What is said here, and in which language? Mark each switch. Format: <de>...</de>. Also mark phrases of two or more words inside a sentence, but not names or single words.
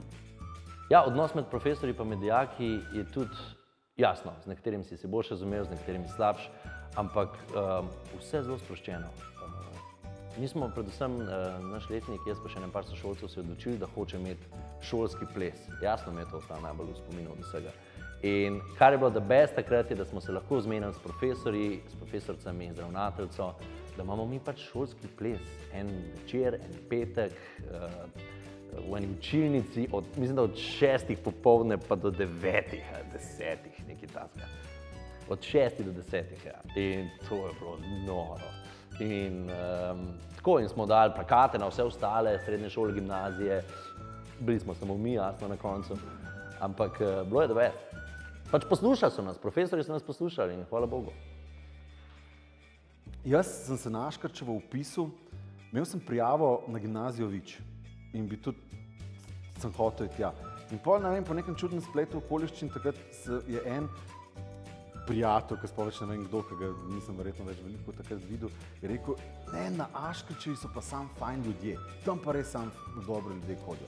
<sl>Ja, odnos med profesorji pa med dijaki je tudi jasno, z nekaterimi si se boljše razumel, z nekaterimi slabše, ampak vse zelo sproščeno. Mi smo predvsem naš letnik, jaz pa še par sošolcev se odločili, da hoče imeti šolski ples. Jasno mi je to ostalo najbolj v spominu od vsega. In kar je bilo</sl> <en>the best</en> <sl>takrat je, da smo se lahko zmenili s profesorji, s profesorcami, z ravnateljico, da imamo mi pač šolski ples. En večer, en petek, v eni učilnici, mislim, da od 6 popoldne pa do 9, 10, nekaj takega. Od 6 do 10, ja. In to je bilo noro. In tako, in smo dali plakate na vse ostale srednje šole, gimnazije. Bili smo samo mi, jasno, na koncu. Ampak bilo je</sl> <en>the best.</en> <sl>Pač poslušali so nas, profesori so nas poslušali in hvala Bogu. Jaz sem se na Aškarčevo vpisal, imel sem prijavo na gimnazijo Vič in bi tudi sem hotel iti tja. In pol, ne vem, po nekem čudnem spletu okoliščin, takrat je en prijatelj, ki sploh več ne vem kdo, ki ga nisem verjetno več veliko takrat videl, je rekel, ne, na Aškarčevi so pa sam fajn ljudje, tam pa res sam dobri ljudje hodijo.</sl>